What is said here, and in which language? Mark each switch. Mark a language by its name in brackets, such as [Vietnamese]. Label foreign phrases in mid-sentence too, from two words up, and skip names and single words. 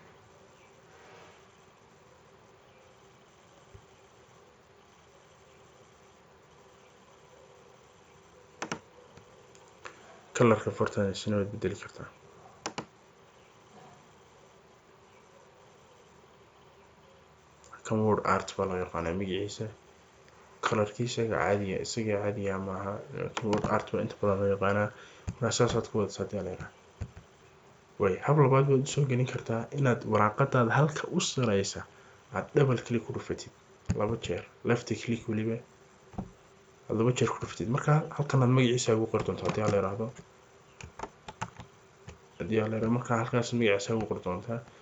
[Somali] kalarka fartan isna waad bedeli kartaa. kan [English] word art [Somali] baa loo yaqaanaa magaciisa. kalarkiisa caadiga maaha, laakiin [English] word art [Somali] baa inta badan loo yaqaanaa. markaa saasaad ku wadaysaa haddii aan la yiraahdo. hab labaad baad usoo gelin kartaa inaad waraaqadaada halka u sareysa aad [English] double click [Somali] ku dhufatid 2 jeer, [English] left click [Somali] weliba aad 2 jeer ku dhufatid. markaa halkan aad magaciisa ugu qori doonto haddii aan la yiraahdo. markaa halkaas magaciisa ugu qori doontaa.